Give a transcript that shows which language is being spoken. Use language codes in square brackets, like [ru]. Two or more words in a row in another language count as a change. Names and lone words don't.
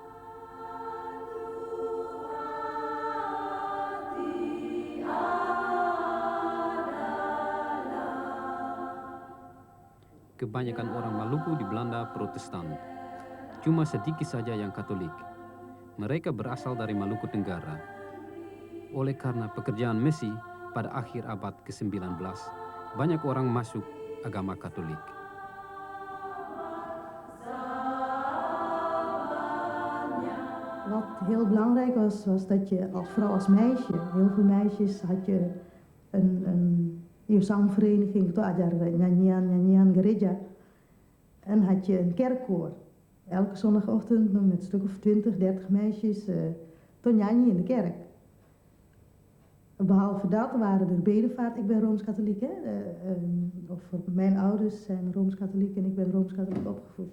[id] Kebanyakan orang Maluku di Belanda Protestan. Cuma sedikit saja yang Katolik. Mereka berasal dari Maluku Tenggara. Oleh karena pekerjaan Messi pada akhir abad ke-19, banyak orang masuk agama Katolik. [nl] Wat heel belangrijk was dat je vooral als meisje, heel veel meisjes had je je zangvereniging, [id] itu ajar nyanyian gereja. [nl] En had je een kerkkoor. Elke zondagochtend met een stuk of 20, 30 meisjes te nyanyi in de kerk. Behalve dat waren er bedevaart. Ik ben Rooms-Katholiek, hè. Of mijn ouders zijn Rooms-Katholiek en ik ben Rooms-Katholiek opgevoed.